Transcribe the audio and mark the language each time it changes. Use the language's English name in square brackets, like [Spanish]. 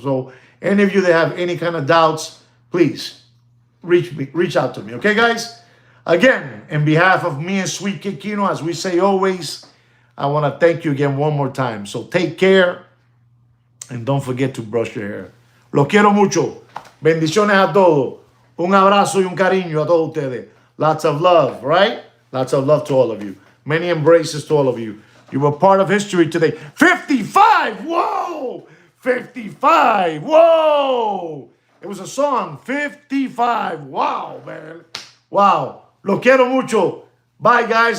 [English] So any of you that have any kind of doubts, please reach out to me. Okay, guys? Again, in behalf of me and Sweet Kikino, as we say always, I want to thank you again one more time. So take care and don't forget to brush your hair. [Spanish] Los quiero mucho. Bendiciones a todos. Un abrazo y un cariño a todos ustedes. [English] Lots of love, right? Lots of love to all of you. Many embraces to all of you. You were part of history today. 55! Whoa! 55! Whoa! It was a song. 55. Wow, man. Wow. [Spanish] Lo quiero mucho. [English] Bye, guys.